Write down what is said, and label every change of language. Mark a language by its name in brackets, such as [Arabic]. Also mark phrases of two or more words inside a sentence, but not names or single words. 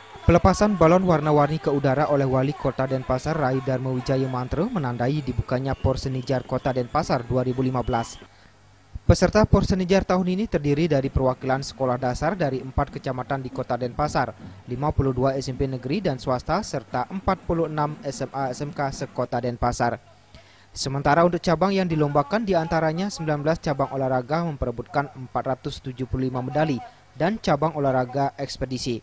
[Indonesian] Pelepasan balon warna-warni ke udara oleh Wali Kota Denpasar Rai Darmo Wijaya Mantro menandai dibukanya Porsenijar Kota Denpasar 2015. Peserta Porsenijar tahun ini terdiri dari perwakilan sekolah dasar dari 4 kecamatan di Kota Denpasar, 52 SMP negeri dan swasta, serta 46 SMA-SMK se-Kota Denpasar. Sementara untuk cabang yang dilombakan diantaranya 19 cabang olahraga memperebutkan 475 medali dan cabang olahraga ekspedisi.